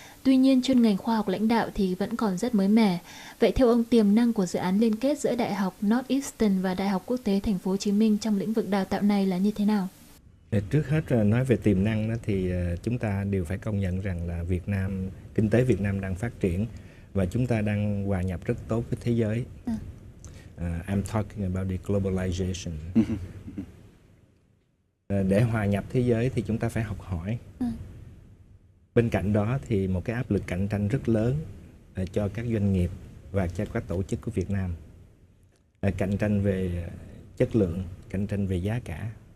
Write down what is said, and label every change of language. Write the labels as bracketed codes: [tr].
[vi] Tuy nhiên, chuyên ngành khoa học lãnh đạo thì vẫn còn rất mới mẻ. Vậy theo ông, tiềm năng của dự án liên kết giữa Đại học Northeastern và Đại học Quốc tế Thành phố Hồ Chí Minh trong lĩnh vực đào tạo này là như thế nào? Trước hết nói về tiềm năng đó, thì chúng ta đều phải công nhận rằng là kinh tế Việt Nam đang phát triển và chúng ta đang hòa nhập rất tốt với thế giới. [en] I'm talking about the globalization. [vi] Để hòa nhập thế giới thì chúng ta phải học hỏi. Bên cạnh đó thì một cái áp lực cạnh tranh rất lớn cho các doanh nghiệp và cho các tổ chức của Việt Nam. Cạnh tranh về chất lượng, cạnh tranh về giá cả.